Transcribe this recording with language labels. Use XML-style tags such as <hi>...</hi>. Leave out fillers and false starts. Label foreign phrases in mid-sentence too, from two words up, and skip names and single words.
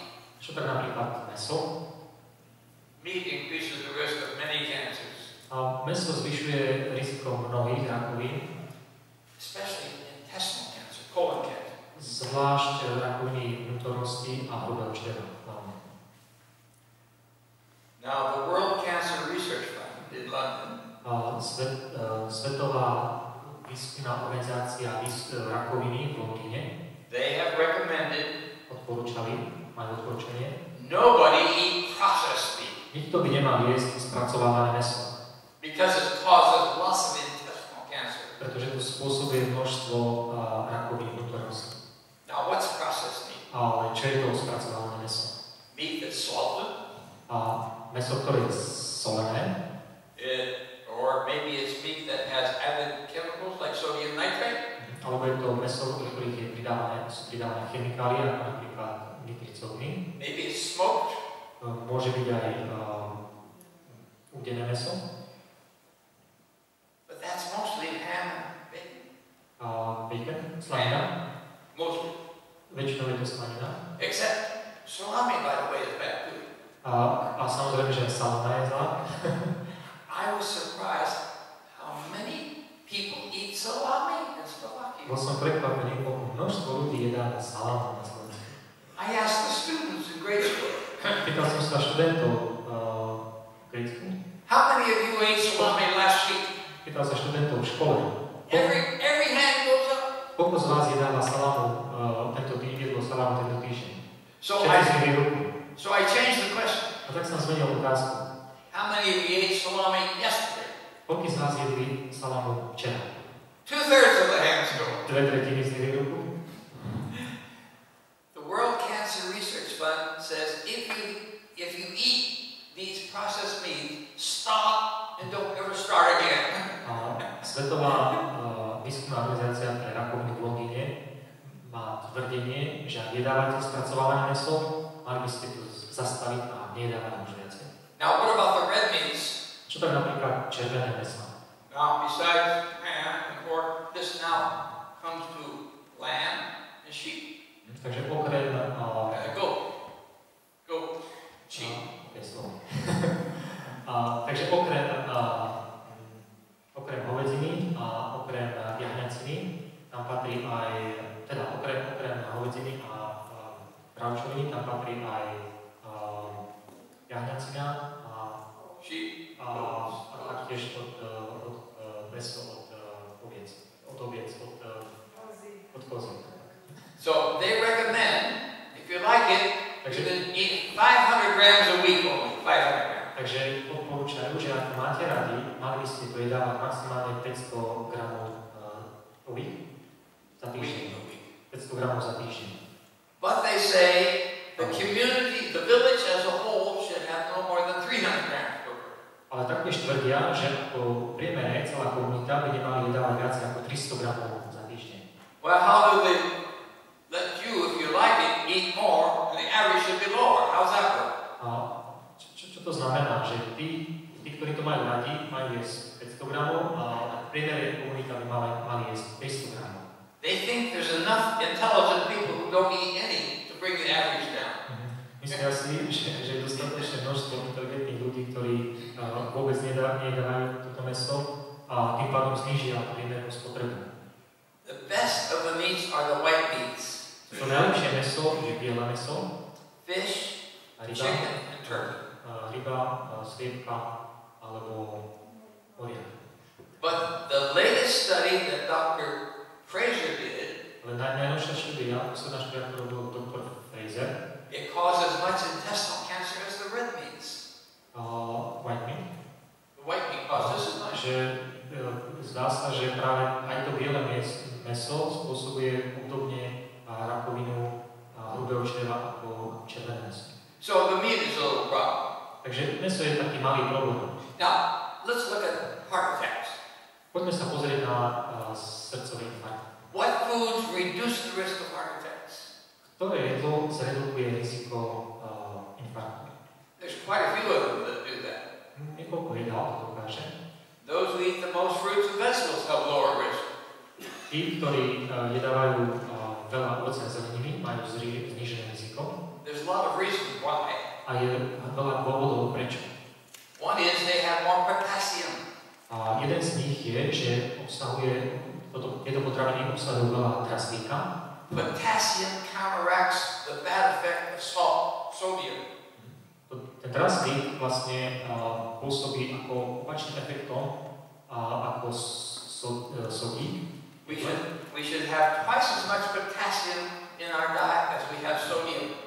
<sk>Čo tak napríklad mäso?</sk> <en>Meat increases the risk of many cancers.</en> <sk>Mäso zvyšuje riziko mnohých rakovín.</sk> <en>Especially intestinal cancer, colon cancer.</en> <sk>Zvlášť rakoviny vnútornosti a hrubého čreva.</sk> <en>Now the World Cancer Research Fund in London.</en> <sk>Svetová výskumná organizácia rakoviny v Londýne.</sk> <en>They have recommended.</en> <sk>Majú odporúčanie.</sk> <en>Nobody eat processed meat.</en> <sk>Nikto by nemal jesť spracované mäso.</sk> <en>Because it causes lots of intestinal cancer.</en> <sk>Pretože to spôsobuje množstvo rakovín vnútornosti.</sk> <en>Now what's processed meat?</en> <sk>Ale čo je to spracované mäso?</sk> <en>Meat that's salted.</en> <sk>Mäso, ktoré je solené.</sk> <en>Or maybe it's meat that has added chemicals like sodium nitrate.</en> <sk>Alebo je to mäso, do ktorých sú pridávané chemikálie, ako napríklad nitricóny.</sk> <en>Maybe it's smoked.</en> <sk>Môže byť aj udené mäso.</sk> <en>But that's mostly ham and bacon.</en> <sk>Bacon, slanina.</sk> <en>Mostly.</en> <sk>Väčšinou je to slanina.</sk> <en>Except salami, by the way, is bad too.</en> <sk>A samozrejme, že salama je zlá.</sk> <en>I was surprised how many people eat salami in Slovakia.</en> <sk>Bol som prekvapený, koľko množstvo ľudí jedá salámu na Slovensku.</sk> <en>I asked the students in grade school.</en> <sk>Pýtal som sa študentov</sk> <en>grade school. How many of you ate salami last week?</en> <sk>Pýtal sa študentov v škole.</sk> <en>Every hand goes up.</en> <sk>Koľko z vás jedáva salámu jedlo salámu tento týždeň?</sk> <en>So I changed the question.</en> <sk>A tak som zmenil otázku.</sk> <en>How many of you ate salami yesterday?</en> <sk>Koľko z vás jedli salámu včera?</sk> <en>2/3 of the hands go up.</en> <sk>2/3 zdvihli ruku.</sk> <en>The World Cancer Research Fund says if you eat these processed meats, stop and don't ever start again.</en> <sk>Svetová výskumná organizácia pre rakoviny v Londýne má tvrdenie, že ak jedávate spracované mäso, mali by ste to zastaviť a nejedávať už viacej.</sk> <en>Now what about the red meats?</en> <sk>Čo tak napríklad červené mäso?</sk> <en>Now besides ham and pork, this now comes to lamb and sheep.</en> <sk>Takže okrem</sk> <en>goat, sheep.</en> <sk>Takže okrem hovedziny a okrem jahňaciny tam patrí aj, teda okrem hovedziny a bravčoviny tam patrí aj jahňacina a taktiež mäso od oviec, od kozy.</sk> <en>So they recommend, if you like it, you can eat 500 grams a week only. 500 grams.</en> <sk>Takže odporúčajú, že ak máte radi, mali by ste to jedávať maximálne 500 gramov za týždeň. 500 gramov za týždeň.</sk> <en>But they say the community, the village as a whole should have no more than 300 grams per person.</en> <sk>Ale taktiež tvrdia, že ako priemere celá komunita by nemali jedávať viac ako 300 gramov za týždeň.</sk> <en>Well, how do they let you, if you like it, eat more, and the average should be lower? How's that work?</en> <sk>Čo to znamená? Že tí, ktorí to majú radi, majú jesť 500 gramov a v priemere komunita by mali jesť 300 gramov.</sk> <en>They think there's enough intelligent people who don't eat any to bring the average down.</en> <sk>Myslia si, že je dostatočné množstvo inteligentných ľudí, ktorí vôbec nedávajú toto mäso a tým pádom znížia priemernú spotrebu.</sk> <en>The best of the meats are the white meats.</en> <sk>To najlepšie mäso je biele mäso,</sk> <en>fish, chicken and turkey.</en> <sk>Ryba, sliepka alebo oriak.</sk> <en>But the latest study that Dr. Fraser did,</en> <sk>ale najnovšia štúdia, posledná štúdia, ktorú robil doktor Fraser,</sk> <en>It causes much intestinal cancer as the red meats. White meat. The white meat causes this much.</en> <sk>Že zdá sa, že práve aj to biele mäso spôsobuje obdobne rakovinu hrubého čreva ako červené mäso.</sk> <en>So the meat is a little problem.</en> <sk>Takže mäso je taký malý problém.</sk> <en>Now, let's look at heart attacks.</en> <sk>Poďme sa pozrieť na srdcové infarkty.</sk> <en>What foods reduce the risk of heart attacks?</en> <sk>Ktoré jedlo zredukuje riziko infarktu?</sk> <en>There's quite a few of them that do that.</en> <sk>Niekoľko jedál to dokáže.</sk> <en>Those who eat the most fruits and vegetables have lower risk.</en> <sk>Tí, ktorí jedávajú veľa ovocia a zeleniny, majú znížené riziko.</sk> <en>There's a lot of reasons why.</en> <sk>A je veľa dôvodov prečo.</sk> <en>One is they have more potassium.</en> <sk>A jeden z nich je, že tieto potraviny obsahujú veľa draslíka.</sk> <en>Potassium counteracts the bad effect of sodium.</en> <sk>Ten draslík vlastne pôsobí ako opačným efektom ako sodík.</sk> <en>We should have twice as much potassium in our diet as we have sodium.</en>